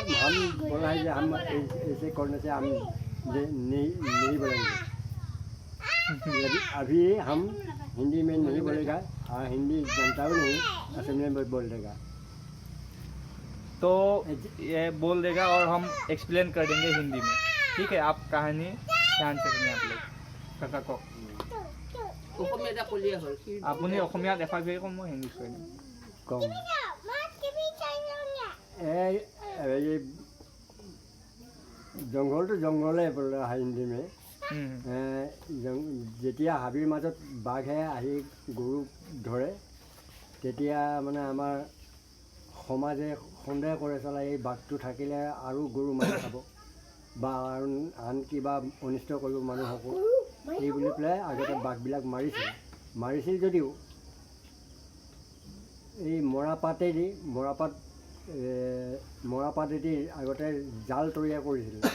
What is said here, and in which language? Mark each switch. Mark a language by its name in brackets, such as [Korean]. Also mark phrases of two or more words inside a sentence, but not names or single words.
[Hindi] हम बोला है कि हम ऐसे करने से हम नहीं बोलेंगे, अभी हम हिंदी में नहीं बोलेगा, हिंदी जानता हूँ नहीं, असमिया में बोल देगा तो ये बोल देगा और हम एक्सप्लेन कर देंगे हिंदी में। ठीक है, आप कहानी ध्यान से सुनिए आप लोग। [Assamese] काका कওক আপুনি অসমীয়াত এফাক কৰি কম, মই হিন্দীত কৈ দিম। [Hindi] कम जंगल तो जंगल बोला है हिंदी में। [Assamese] যেতিয়া হাবিৰ মাজত বাঘে আহি গৰু ধৰে তেতিয়া মানে আমাৰ সমাজে সন্দেহ কৰে চলা এই বাঘটো থাকিলে আৰু গৰু মাৰি খাব বা আন কিবা অনিষ্ট কৰিব মানুহকো, এই বুলি পেলাই আগতে বাঘবিলাক মাৰিছিল যদিও এই মৰাপাতেদি আগতে জাল তৈয়াৰ কৰিছিল।